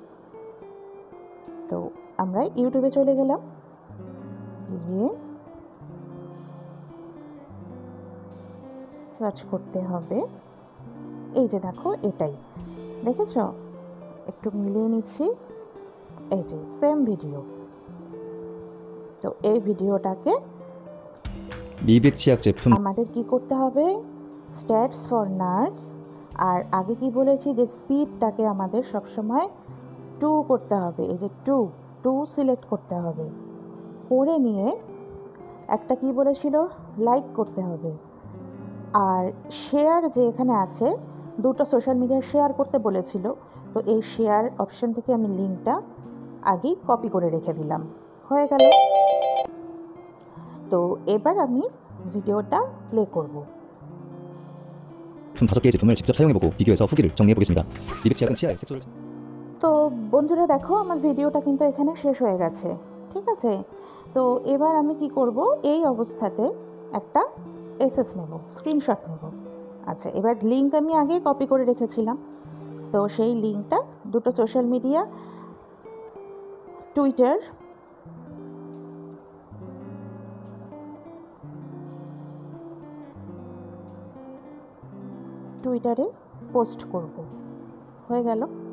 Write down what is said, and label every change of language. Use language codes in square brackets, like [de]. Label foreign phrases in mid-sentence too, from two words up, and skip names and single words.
[bn] তো আমরা ইউটিউবে চলে গেলাম, গিয়ে সার্চ করতে হবে। এই যে দেখো এটাই, দেখেছ? একটু মিলিয়ে নিচ্ছি, এই যে সেম ভিডিও। তো এই ভিডিওটাকে [ko] 미백 치약 제품 [bn] আমাদের কি করতে হবে, [en] stats for nurse. [bn] আর আগে কি বলেছি যে স্পিডটাকে আমাদের সবসময় 2 করতে হবে। এই যে 2 সিলেক্ট করতে হবে, করে নিয়ে একটা কি বলেছিল, লাইক করতে হবে। আর শেয়ার যে এখানে আছে, দুটো [en] social media [bn] শেয়ার করতে বলেছিল, তো এই শেয়ার অপশন থেকে আমি লিঙ্কটা আগেই কপি করে রেখে দিলাম, হয়ে গেল। তো এবার আমি ভিডিওটা প্লে করব। [ko] 5개의 제품을 직접 사용해보고 비교해서 후기를 정리해보겠습니다. 미백 치약은 치아에 색소를 [bn] তো বন্ধুরা দেখো আমার ভিডিওটা কিন্তু এখানে শেষ হয়ে গেছে। ঠিক আছে, তো এবার আমি কি করব, এই অবস্থাতে একটা এসএস নেব, স্ক্রিনশট নেব। আচ্ছা, এবার লিঙ্ক আমি আগে কপি করে রেখেছিলাম, তো সেই লিঙ্কটা দুটো [en] social media, [bn] টুইটারে পোস্ট করব, হয়ে গেল।